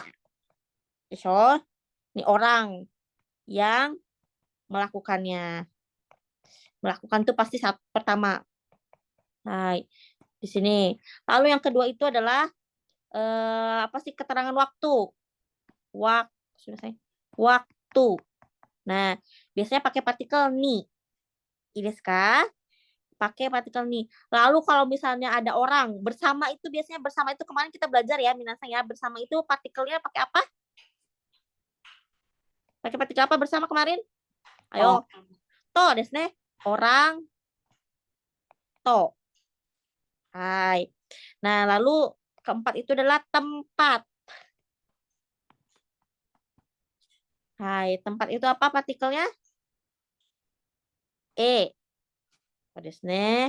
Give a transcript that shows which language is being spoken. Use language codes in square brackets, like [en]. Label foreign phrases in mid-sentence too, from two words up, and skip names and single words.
[id] So, ini orang yang melakukannya. Melakukan tuh pasti pertama. Hai, di sini. Lalu yang kedua itu adalah apa sih keterangan waktu. Waktu. Nah, biasanya pakai partikel ni. [ja] Desu ka? [id] Pakai partikel ni. Lalu kalau misalnya ada orang bersama itu biasanya bersama itu kemarin kita belajar ya minasan ya, bersama itu partikelnya pakai apa? Pakai partikel apa bersama kemarin? Ayo. [ja] To desu ne. [id] Orang. [ja] To. Hai. [id] Nah, lalu keempat itu adalah tempat. Hai, tempat itu apa partikelnya? [ja] Desu ne.